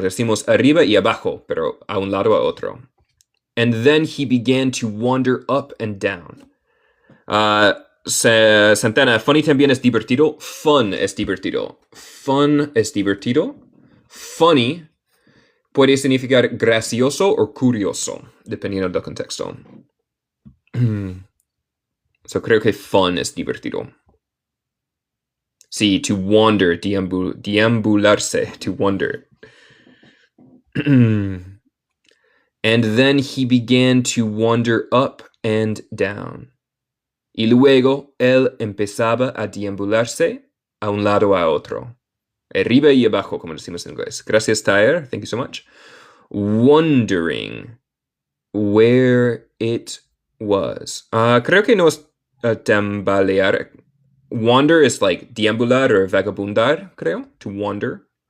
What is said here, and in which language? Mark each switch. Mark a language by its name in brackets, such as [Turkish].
[Spanish] Decimos arriba y abajo, pero a un lado a otro. [English] And then he began to wander up and down. [Spanish] Santana, funny también es divertido. Fun es divertido. Fun es divertido. Funny puede significar gracioso o curioso, dependiendo del contexto. So creo que fun es divertido. Sí, to wander, deambularse, to wander. [English] And then he began to wander up and down. [Spanish] Y luego él empezaba a deambularse a un lado a otro. Arriba y abajo, como decimos en inglés. Gracias, Tyre. [English] Thank you so much. Wondering where it was. [Spanish] Creo que no es tambalear. [English] Wander is like [Spanish] deambular or vagabundar, creo. To wander.